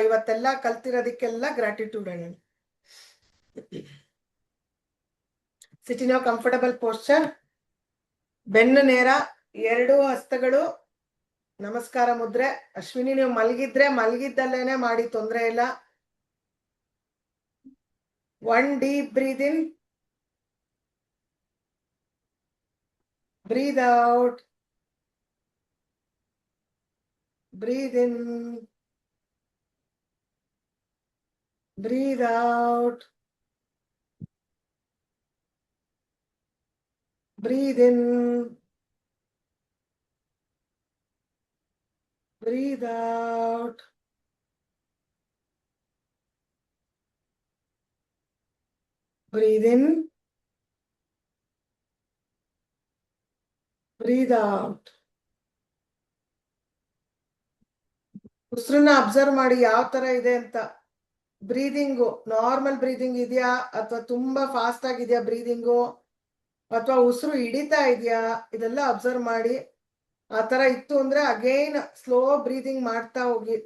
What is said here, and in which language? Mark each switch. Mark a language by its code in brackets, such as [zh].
[kn] ಇವತ್ತೆಲ್ಲ ಕಲ್ತಿರೋದಕ್ಕೆಲ್ಲ ಗ್ರಾಟಿಟ್ಯೂಡ್ ಹೇಳೋಣ. [en] Sit in your comfortable posture. [kn] ಬೆನ್ನು ನೇರ, 2 ಹಸ್ತಗಳು ನಮಸ್ಕಾರ ಮುದ್ರೆ. ಅಶ್ವಿನಿ, ನೀವು ಮಲಗಿದ್ರೆ ಮಲಗಿದ್ದಲ್ಲೇನೆ ಮಾಡಿ, ತೊಂದ್ರೆ ಇಲ್ಲ. [en] 1 deep breathe in, breathe out, breathe in, breathe out, breathe in, breathe out, breathe in, breathe out. [kn] ಉಸಿರನ್ನ ಅಬ್ಸರ್ವ್ ಮಾಡಿ ಯಾವ ತರ ಇದೆ ಅಂತ. ಬ್ರೀದಿಂಗು ನಾರ್ಮಲ್ ಬ್ರೀದಿಂಗ್ ಇದೆಯಾ ಅಥವಾ ತುಂಬಾ ಫಾಸ್ಟ್ ಆಗಿದೆಯಾ ಬ್ರೀದಿಂಗು, ಅಥವಾ ಉಸಿರು ಹಿಡಿತಾ ಇದೆಯಾ, ಇದೆಲ್ಲ ಅಬ್ಸರ್ವ್ ಮಾಡಿ. ಆ ತರ ಇತ್ತು ಅಂದ್ರೆ ಅಗೈನ್ ಸ್ಲೋ ಬ್ರೀದಿಂಗ್ ಮಾಡ್ತಾ ಹೋಗಿ.